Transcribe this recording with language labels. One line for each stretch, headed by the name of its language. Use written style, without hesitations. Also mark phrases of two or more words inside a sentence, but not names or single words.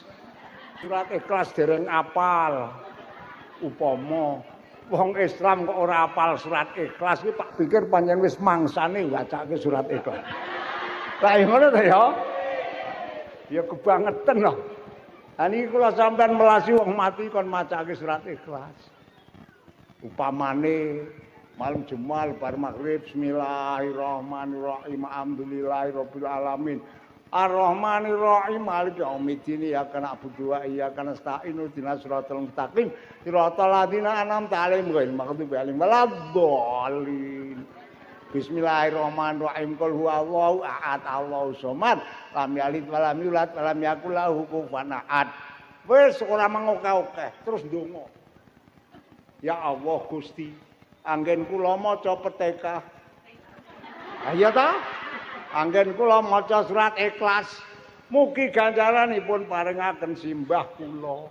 Javanese: Surat Ikhlas dereng apal. Upama wong Islam kok ora apal surat Ikhlas iki tak pikir panjang wis mangsane wacake surat Ikhlas. Lah ngono to ya. Ya kebangetan loh. Lah niki kula sampean melasi wong mati kon macake surat Ikhlas. Upamane malam Jumat bar maghrib
Arabic: بسم الله الرحمن الرحيم الحمد لله رب العالمين الرحمن الرحيم مالك يوم الدين إياك نعبد وإياك نستعين اهدنا الصراط المستقيم صراط الذين أنعمت عليهم غير المغضوب عليهم ولا الضالين. بسم الله الرحمن الرحيم. قل هو الله أحد الله الصمد لم يلد ولم يولد ولم يكن له كفوا أحد.
Javanese: Wis ora mengokeh-okeh terus ndonga. Ya Allah Gusti, anggen kula maca Peteka. Iya ta? Anggen kula maca surat Ikhlas. Mugi ganjaranipun paringaken simbah kula.